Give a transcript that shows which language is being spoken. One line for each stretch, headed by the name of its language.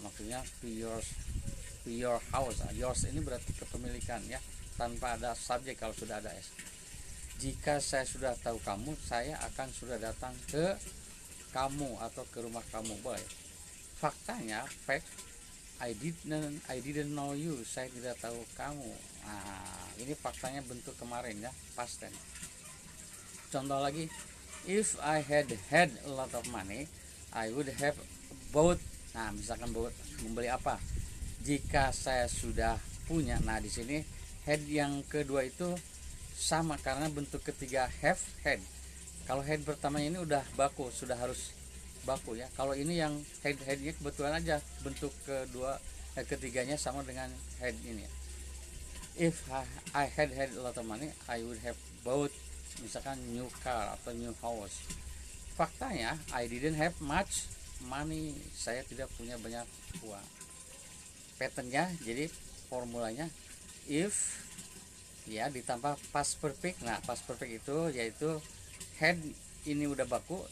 Indonesian: Maksudnya
English: to your house.
Indonesian: Yours ini berarti kepemilikan ya, tanpa ada subjek kalau sudah ada s. Jika saya sudah tahu kamu, saya akan sudah datang ke kamu atau ke rumah kamu, boleh. Faktanya,
English: fact, I didn't know you.
Indonesian: Saya tidak tahu kamu. Nah, ini faktanya bentuk kemarin ya, past tense. Contoh lagi,
English: if I had a lot of money, I would have bought.
Indonesian: Nah, misalkan bought, membeli apa? Jika saya sudah punya. Nah, di sini had yang kedua itu sama karena bentuk ketiga have, had. Kalau had pertama ini udah baku, sudah harus baku ya. Kalau ini yang headnya kebetulan aja bentuk ketiganya sama dengan head ini ya.
English: If I had a lot of money, I would have bought misalkan new car atau new house.
Indonesian: Faktanya
English: I didn't have much money.
Indonesian: Saya tidak punya banyak uang. Patternnya jadi formulanya if ya ditambah past perfect. Nah, past perfect itu yaitu had ini udah baku.